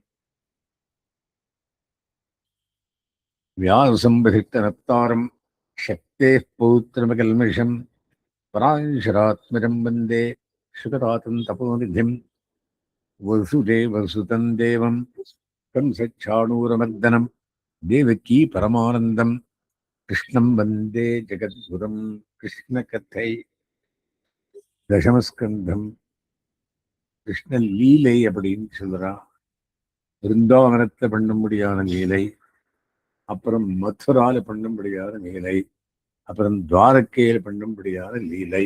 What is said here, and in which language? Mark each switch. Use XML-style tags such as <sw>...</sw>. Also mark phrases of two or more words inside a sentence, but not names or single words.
<sa>व्यासं बहिर्तनप्तारं शक्तेः पौत्रमकल्मषं पराशरात्मजं वन्दे सुखदातं तपोनिधिं वसुदेवसुतं देवं कंसच्छाणूरमर्दनं देवकी परमानन्दं कृष्णं वन्दे जगद्गुरुं।</sa> <ta>कृष्णकथै தசமஸ்கந்தம் கிருஷ்ண லீலை அப்படின்னு சொல்றான். பிருந்தாவனத்தை பண்ணும்படியான லீலை, அப்புறம் மதுரால பண்ணும்படியான லீலை, அப்புறம் துவாரக்கையில பண்ணும்படியான லீலை.</ta>